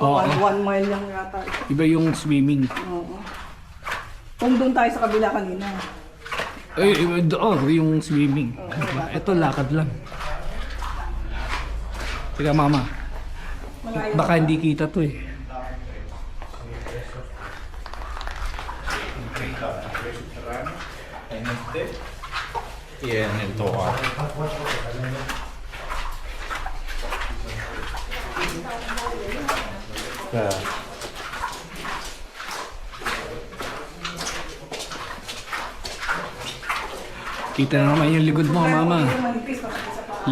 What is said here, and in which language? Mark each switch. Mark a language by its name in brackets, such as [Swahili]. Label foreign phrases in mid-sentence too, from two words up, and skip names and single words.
[Filipino] Oo. 1 mile lang yata. Iba yung swimming. Oo. Kung doon tayo sa kabila kanina. Iba doon, yung swimming. Ito, lakad lang. Teka, Mama. Malayo. Baka hindi kita to eh. [Spanish] Y en el tobogán. [Filipino] Kita na naman yung ligod mo, Mama. Manipis, masakit sa paa.